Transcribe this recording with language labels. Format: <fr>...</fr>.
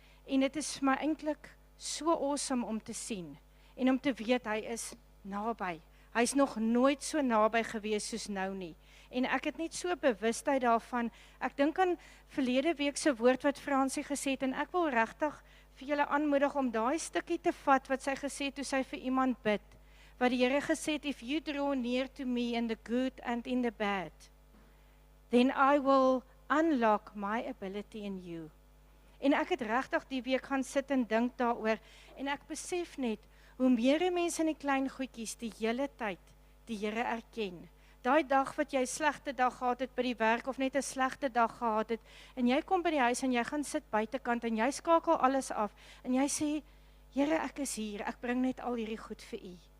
<af>En dit is vir my eintlik so awesome om te sien en om te weet hy is naby. Hy is nog nooit so naby gewees soos nou nie. En ek het net so bewustheid daarvan. Ek dink aan verlede week se woord wat Fransie gesê het en ek wil regtig vir julle aanmoedig om daai stukkie te vat wat sy gesê het toe sy vir iemand bid. Wat die Here gesê het,</af> <en>if you draw near to me in the good and in the bad, then I will unlock my ability in you.</en> <af>En ek het regtig die week gaan sit en dink daaroor en ek besef net hoe meer mense in die klein goedjies die hele tyd die Here erken. Daai dag wat jy 'n slegte dag gehad het by die werk of net 'n slegte dag gehad het en jy kom by die huis en jy gaan sit buitekant en jy skakel alles af en jy sê, Here, ek is hier, ek bring net al hierdie goed vir U.</af>